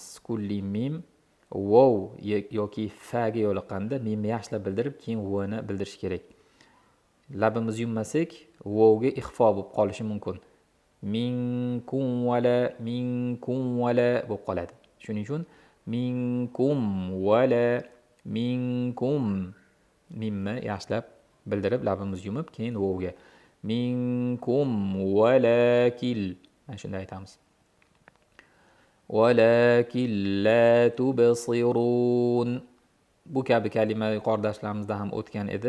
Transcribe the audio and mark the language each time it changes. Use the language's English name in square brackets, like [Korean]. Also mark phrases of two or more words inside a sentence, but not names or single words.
[Uzbek] Kulli mim wow yoki fa ga yo'liqqanda mimni yaxshilab bildirib, keyin vni bildirish kerak. Labimiz yummasak, vowga ixfo bo'lib qolishi mumkin. [Arabic] منكم ولا [Uzbek] bo'lib qoladi. Shuning uchun [Arabic] منكم ولا منكم [Uzbek] mimni yaxshilab bildirib, labimiz yumib, keyin vowga [Arabic] منكم ولكل. [Uzbek] Mana shunday aytamiz. [Arabic] ولكن لا تبصرون. [Uzbek] Bu kabi kalima yuqori darslarimizda ham o'tgan edi.